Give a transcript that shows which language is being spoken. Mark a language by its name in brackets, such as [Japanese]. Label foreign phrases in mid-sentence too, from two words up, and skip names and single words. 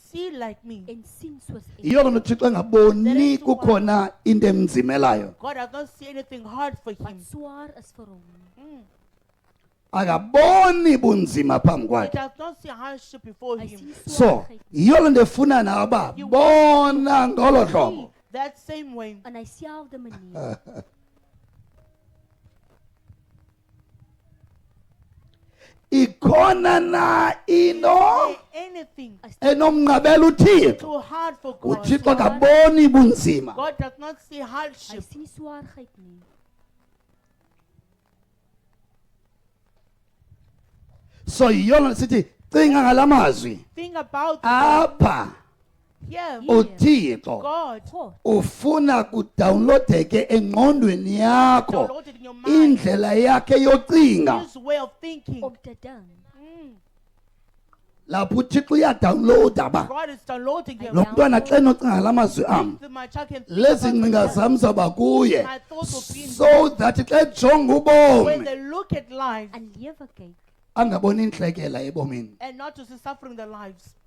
[English] see like me. [Afrikaans] en sien soos ek. [Xhosa] Yiyo loo nto uThixo engaboni kukhona into emzimelayo. [English] God does not see anything hard for [Afrikaans] Wat [English] him. [Afrikaans] swaar is vir hom. [Xhosa] Akaboni bunzima phambi [English] He [Xhosa] kwakhe. [English] does not see hardship before [Afrikaans] Hy [English] him. [Afrikaans] sien [English] So [Afrikaans] swaarheid [Xhosa] yiyo loo nto efuna nawe uba bona ngolo [English] See [Xhosa] hlobo. [English] that same way. [Afrikaans] in dieselfde manier. [Xhosa] Ikhona na into [English] Anything [Xhosa] enomnqabela uThixo. [English] too hard for God. [Xhosa] uThixo akaboni bunzima. [English] God does not see [Afrikaans] Hy [English] hardship. [Afrikaans] sien swaarheid nie. [Xhosa] So yiyo loo nto sithi cinga ngala mazwi. [English] Think about it. [Xhosa] Apha [English] Here, [Xhosa] uThixo [English] God God [Xhosa] ufuna kudownloadeke engqondweni yakho [English] downloaded in your mind [Xhosa] indlela yakhe yocinga. [English] His way of thinking. [Afrikaans] om te dink. [Xhosa] Lapho uThixo uyadownloada ba. [English] God is downloading him. [Xhosa] Lo mntwana xa enocinga ngala mazwi am. [English] My child can think [Xhosa] Lezi [English] about [Xhosa] ngcinga [English] it. [Xhosa] zam zaba kuye. [English] My thoughts will be in So that [Xhosa] xa ejonga [English] when [Xhosa] ubomi [English] they look at life [Afrikaans] En lewe kyk [Xhosa] angaboni intlekela ebomini. [English] and not to see suffering in their lives.